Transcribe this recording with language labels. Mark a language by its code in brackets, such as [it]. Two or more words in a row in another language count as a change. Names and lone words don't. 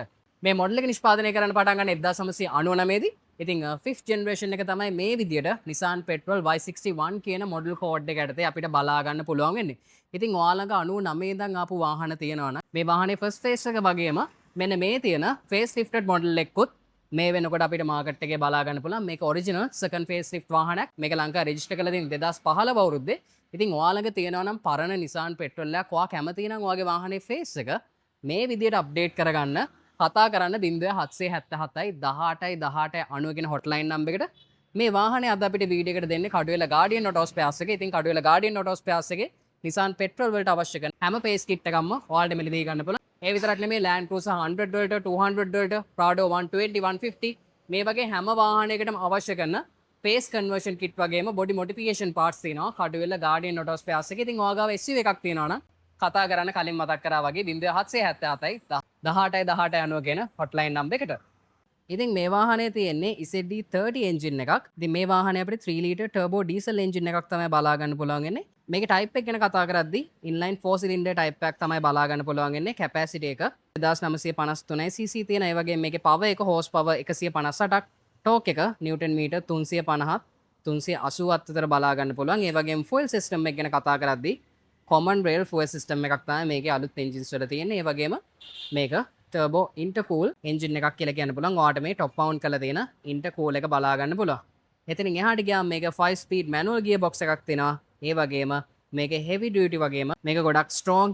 [si] මේ මොඩල් එක නිෂ්පාදනය කරන්න පටන් ගන්න 1999 දී. ඉතින් [en] 5th generation [si] එක තමයි මේ විදියට Nissan Petrol Y61 කියන [en] model code [si] එක යටතේ අපිට බලා ගන්න පුළුවන් වෙන්නේ. ඉතින් ඔයාලඟ 99 ඉඳන් ආපු වාහන තියෙනවා නම් මේ වාහනේ [en] first face [si] එක වගේම මෙන්න මේ තියෙන [en] face lifted model [si] එකකුත් මේ වෙනකොට අපිට මාකට් එකේ බලා ගන්න පුළුවන්. මේක [en] original second face lift [si] වාහනයක්. මේක ලංකාවේ රෙජිස්ටර් කරලා තියෙන 2015 අවුරුද්දේ. ඉතින් ඔයාලඟ තියෙනවා නම් පරණ Nissan Petrol එකක් ඔයා කැමති නම් ඔයාගේ වාහනේ face එක මේ විදියට අප්ඩේට් කරගන්න කතා කරන්න 0777යි 18යි 1890 කියන [en] hotline number [si] එකට. මේ වාහනේ අද අපිට වීඩියෝ එකට දෙන්නේ කඩුවෙල Guardian Auto Spares එකේ. ඉතින් කඩුවෙල Guardian Auto Spares එකේ Nissan Petrol වලට අවශ්‍ය කරන හැම [en] face kit [si] එකක්ම ඔයාලට මිලදී ගන්න පුළුවන්. ඒ විතරක් නෙමෙයි Land Cruiser 100 වලට 200 වලට Prado 120 150 මේ වගේ හැම වාහනයකටම අවශ්‍ය කරන [en] face conversion kit [si] වගේම [en] body modification parts [si] තියෙනවා කඩුවෙල Guardian Auto Spares එකේ. ඉතින් ඔයාගාව SUV එකක් තියෙනවා නම් කතා කරන්න කලින් මතක් කරා වගේ 0777යි 18යි 1890 කියන [en] hotline number [si] එකට. ඉතින් මේ වාහනේ තියෙන්නේ ZD30 engine එකක්. ඉතින් මේ වාහනේ අපිට [en] 3 liter turbo diesel engine [si] එකක් තමයි බලා ගන්න පුළුවන් වෙන්නේ. මේක type එක ගැන කතා කරද්දී [en] inline 4 cylinder type [si] එකක් තමයි බලා ගන්න පුළුවන් වෙන්නේ. capacity එක 1953 cc තියෙන. ඒ වගේම මේකේ power එක [en] horse power [si] 158ක්. torque එක [en] newton meter [si] 350ක් 380ක් අතර බලා ගන්න පුළුවන්. ඒ වගේම [en] fuel system [si] එක ගැන කතා කරද්දී [en] common rail fuel system [si] එකක් තමයි මේකේ අලුත් engines වල තියෙන්නේ. ඒ වගේම මේක [en] turbo intercool engine [si] එකක් කියලා කියන්න පුළුවන්. ඔයාට මේ [en] top mount [si] කරලා තියෙන intercool එක බලා ගන්න පුළුවන්. එතනින් එහාට ගියාම මේක [en] 5 speed manual gearbox [si] එකක් තියෙනවා. ඒ වගේම මේක [en] heavy duty [si] වගේම මේක ගොඩක් strong.